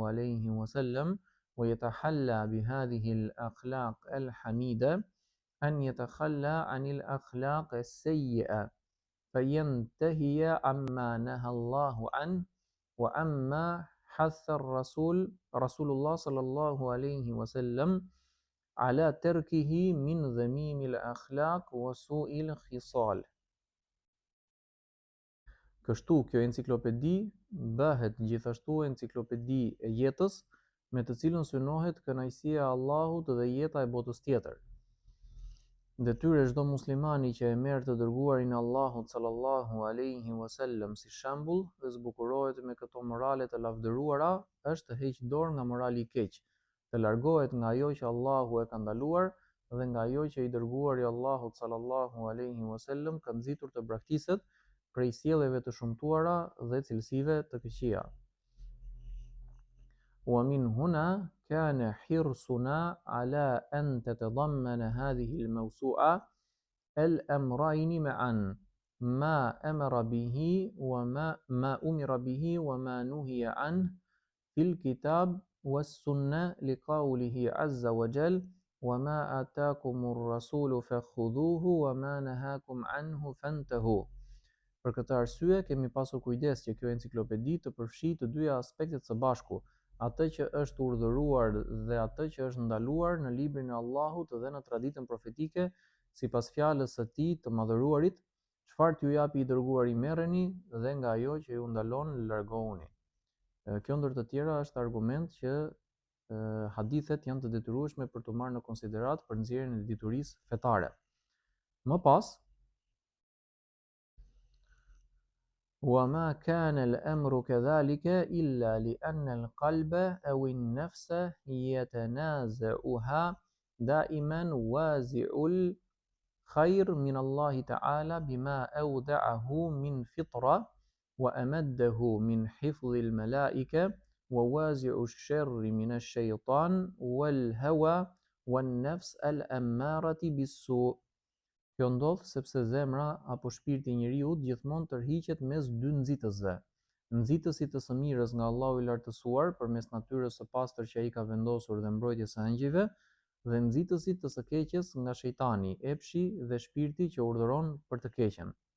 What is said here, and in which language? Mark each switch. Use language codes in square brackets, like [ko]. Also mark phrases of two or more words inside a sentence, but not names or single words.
[ar] عليه وسلم ويتحلى بهذه الأخلاق الحميدة أن يتخلى عن الأخلاق السيئة فينتهي عما نهى الله عنه وعما حث رسول الله صلى الله عليه وسلم على تركه من ذميم الأخلاق وسوء الخصال. [sq] Kështu kjo enciklopedi bëhet gjithashtu enciklopedi e jetës, me të cilën synohet kënaqësia e Allahut dhe jeta e botës tjetër. Detyrë çdo muslimani që e merr të dërguarin e Allahut [ar] صلى الله عليه وسلم [sq] si shembull dhe zbukurohet me këto morale të lavdëruara, është të heqë dorë nga morali i keq, të largohet nga ajo që Allahu e ka ndaluar dhe nga ajo që i dërguari i Allahut [ar] صلى الله عليه وسلم [sq] ka nxitur të braktiset prej sjelljeve të shumtuara dhe cilësive të këqija. [ar] ومن هنا كان حرصنا على أن تتضمن هذه الموسوعة الأمرين معا، ما أمر به وما نهي عنه في الكتاب والسنة، لقوله عز وجل: وما آتاكم الرسول فخذوه وما نهاكم عنه فانتهوا. [sq] Për këtë arsye kemi pasur kujdes që kjo enciklopedi të përfshijë të dyja aspektet së bashku, atë që është urdhëruar dhe atë që është ndaluar në librin e Allahut dhe në traditën profetike, sipas fjalës së tij të madhëruarit: çfarë t'ju japi i dërguari merreni dhe nga ajo që ju ndalon largohuni. Kjo ndër të tjera është argument që hadithet janë të detyrueshme për të marrë në konsiderat për nxjerrjen e diturisë fetare. Më pas, [ar] وما كان الأمر كذلك إلا لأن القلب أو النفس يتنازعها دائما وازع الخير من الله تعالى بما أودعه من فطرة وأمده من حفظ الملائكة، ووازع الشر من الشيطان والهوى والنفس الأمارة بالسوء. [sq] Kjo ndodh sepse zemra apo shpirti i njeriut gjithmonë tërhiqet mes dy nxitësve, nxitësit të së mirës nga Allahu i lartësuar përmes natyrës së pastër që ai ka vendosur dhe mbrojtjes së angjëve, dhe nxitësit të së keqes nga shejtani, epshi dhe shpirti që urdhëron për të keqen.